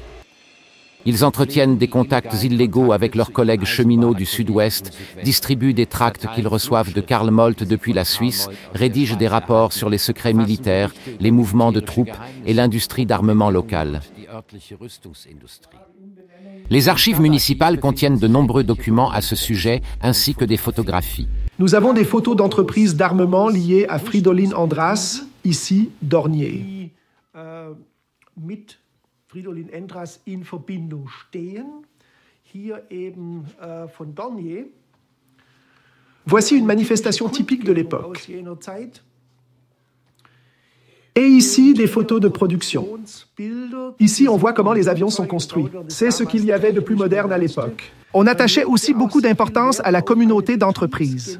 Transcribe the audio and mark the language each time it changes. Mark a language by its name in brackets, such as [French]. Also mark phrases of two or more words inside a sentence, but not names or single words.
[French] Ils entretiennent des contacts illégaux avec leurs collègues cheminots du Sud-Ouest, distribuent des tracts qu'ils reçoivent de Karl Molt depuis la Suisse, rédigent des rapports sur les secrets militaires, les mouvements de troupes et l'industrie d'armement locale. Les archives municipales contiennent de nombreux documents à ce sujet, ainsi que des photographies. Nous avons des photos d'entreprises d'armement liées à Fridolin András, ici, Dornier. [German] Fridolin András in Verbindung stehen, hier eben von Dornier. [French] Voici une manifestation typique de l'époque. Et ici, des photos de production. Ici, on voit comment les avions sont construits. C'est ce qu'il y avait de plus moderne à l'époque. On attachait aussi beaucoup d'importance à la communauté d'entreprises.